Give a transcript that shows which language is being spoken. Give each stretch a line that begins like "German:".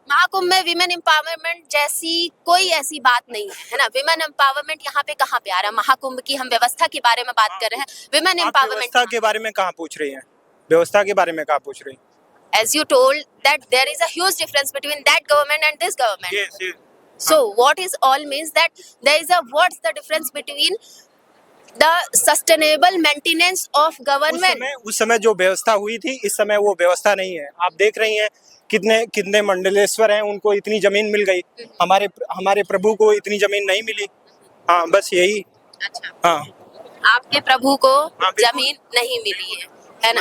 Hindi: महाकुंभ में women empowerment जैसी कोई ऐसी बात नहीं है ना। विमेन एम्पावरमेंट यहाँ पे कहाँ पे आ रहा है? महाकुंभ की हम व्यवस्था के बारे में बात कर रहे हैं, विमेन आप एम्पावरमेंट व्यवस्था के बारे में कहाँ पूछ रही हैं? व्यवस्था के बारे में कहाँ पूछ रही हैं?
English: as you told that there is a huge difference between that government and this government. Yes. So what is all means that there is a, what's the difference between the sustainable maintenance of government?
Hindi: उस समय जो व्यवस्था हुई थी, इस समय वो व्यवस्था नहीं है। आप देख रही हैं कितने मंडलेश्वर हैं, उनको इतनी जमीन मिल गई, हमारे प्रभु को इतनी जमीन नहीं मिली। हाँ, बस यही। अच्छा। हाँ, आपके प्रभु को हाँ, बिल्कुल। जमीन नहीं मिली है ना?